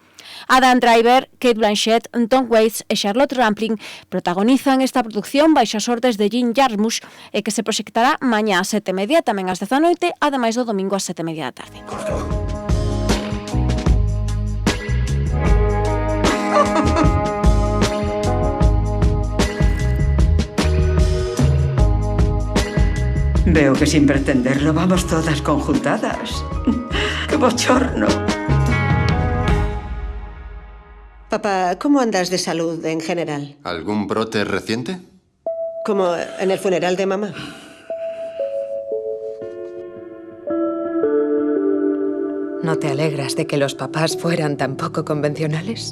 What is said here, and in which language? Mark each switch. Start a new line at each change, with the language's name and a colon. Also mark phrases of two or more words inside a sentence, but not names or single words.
Galician: Adam Driver, Cate Blanchett, Tom Waits e Charlotte Rampling protagonizan esta produción baixo as ordes de Jim Jarmusch e que se proxectará mañá ás 7:30, tamén ás 10 da noite, ademais do domingo ás 7:30 da tarde.
Spanish: Veo que sin pretenderlo vamos todas conjuntadas. ¡Qué bochorno! Papá, ¿cómo andas de salud en general? ¿Algún brote reciente? Como en el funeral de mamá. ¿No te alegras de que los papás fueran tan poco convencionales?